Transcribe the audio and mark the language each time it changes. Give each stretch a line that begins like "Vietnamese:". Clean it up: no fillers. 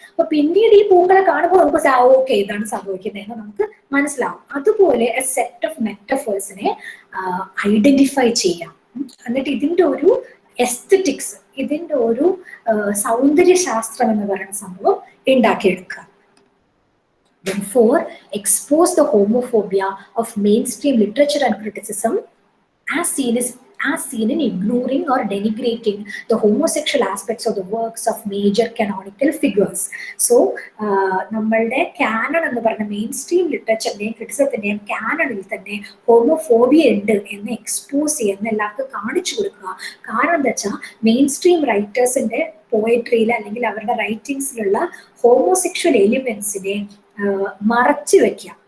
Malayalam: അപ്പൊ പിന്നീട് ഈ പൂക്കളെ കാണുമ്പോൾ നമുക്ക് ഓക്കെ ഇതാണ് സംഭവിക്കുന്നത് എന്ന് നമുക്ക് മനസ്സിലാവും. അതുപോലെ എ സെറ്റ് ഓഫ് മെറ്റഫേഴ്സിനെ ഐഡന്റിഫൈ ചെയ്യാം. എന്നിട്ട് ഇതിന്റെ ഒരു എസ്തറ്റിക്സ്, ഇതിൻ്റെ ഒരു സൗന്ദര്യശാസ്ത്രം എന്ന് പറയുന്ന സംഭവം ഉണ്ടാക്കിയെടുക്കുക.
English: Then 4, expose the homophobia of mainstream literature and criticism as seen in ignoring or denigrating the homosexual aspects of the works of major canonical figures.
Malayalam: So, നമ്മളുടെ canon എന്ന് പറയുന്ന മെയിൻ സ്ട്രീം ലിറ്ററേച്ചറിന്റെയും ക്രിറ്റിസത്തിന്റെയും കാനണിൽ തന്നെ ഹോമോഫോബിയ ഉണ്ട് എന്ന് എക്സ്പോസ് ചെയ്യുന്ന എല്ലാവർക്കും കാണിച്ചു കൊടുക്കുക. കാരണം എന്താ വെച്ചാൽ മെയിൻ സ്ട്രീം റൈറ്റേഴ്സിന്റെ പോയട്രിയിൽ അല്ലെങ്കിൽ അവരുടെ റൈറ്റിംഗ്സിലുള്ള ഹോമോസെക്ഷൽ എലിമെന്റ്സിനെ മറച്ചു വെക്കുക.